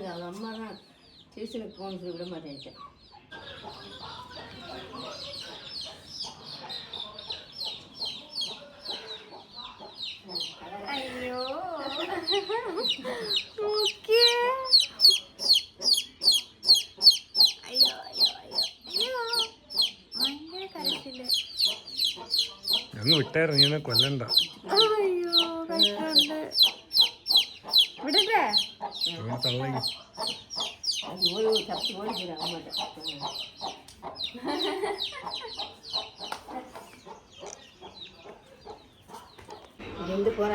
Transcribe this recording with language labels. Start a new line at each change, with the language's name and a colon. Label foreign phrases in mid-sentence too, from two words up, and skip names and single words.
Tamil: அவங்க அம்மா தான் டியூஷனுக்கு போகணும்னு சொல்லி விட மாட்டேன்ட்டேன்.
Malayalam: അയ്യോ അയ്യോ അയ്യോ അയ്യോ അയ്യോ ഭയങ്കര കരച്ചില്. അങ്ങ് വിട്ടായിരുന്നു, ഞാൻ കൊല്ലണ്ട. അയ്യോ കഷ്ടമുണ്ട്. വിടട്ടെ? തള്ളി
Tamil: ஓடி தப்பி ஓடிக்கிறேன் அம்மாட்ட. இங்கேருந்து போகிறாங்க.